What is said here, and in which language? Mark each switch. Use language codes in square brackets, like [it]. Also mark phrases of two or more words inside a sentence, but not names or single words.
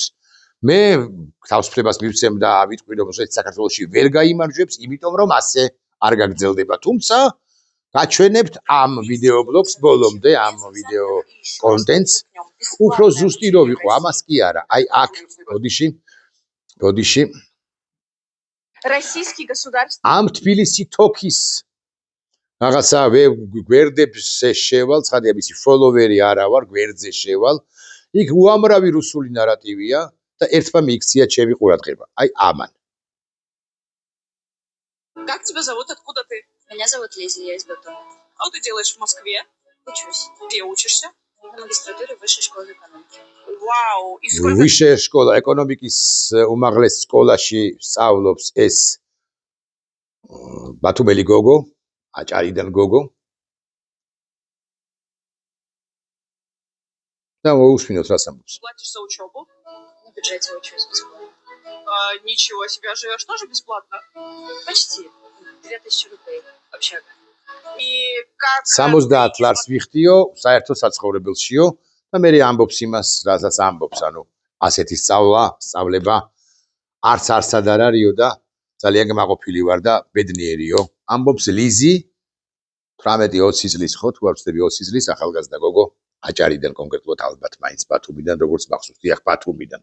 [ka] მე თავისუფლებას მივცემ და ვიტყვი, რომ რუსეთი საქართველოში ვერ გაიმარჯვებს, იმიტომ რომ ასე არ გაგრძელდება, თუმცა გაჩვენებთ ამ ვიდეო ბლოგს ბოლომდე, ამ ვიდეო კონტენტს, უფრო ზუსტი რო ვიყო, ამას კი არა. აი აქ, ბოდიში. [ru] Российский государственный [ka] ამ თბილისი თოქის რაღაცა გვერდებზე შევალ, ცხადია მისი ფოლოვერი არა ვარ, გვერდზე შევალ. იქ უამრავი რუსული ნარატივია და ერთმა მიიქცია ჩემი ყურადღება. აი ამან. [ru] Как тебя зовут? Откуда ты? Меня зовут Лиза, я из Батуми. Что ты делаешь в Москве? Учусь Где учишься? на магистратуре Высшей школы экономики. Вау! И сколько... Высшая школа [ka] ეკონომიკის უმაღლეს სკოლაში სწავლობს ეს ბათუმელი გოგო, აჭარიდან გოგო. და მოусმინოთ რას ამბობს. [ru] Платишь за учебу? На бюджете учусь бесплатно. Ничего себе, живешь тоже бесплатно? Почти. 2000 рублей. Общага. И как... [ka] 70 ლარს ვიხდიო საერთო საცხოვრებელშიო და მე ამბობს იმას, რასაც ამბობს, ანუ ასეთი სწავლება არცად არ არისო და ძალიან გმაყოფილი ვარ და ბედნიერიო. ამბობს ლიზი 18-20 წლის ხო, თუ არ ვცდები 20 წლის ახალგაზრდა გოგო, აჭარიდან კონკრეტულად ალბათ მაინც ბათუმიდან, როგორც მახსოვს, დიახ ბათუმიდან.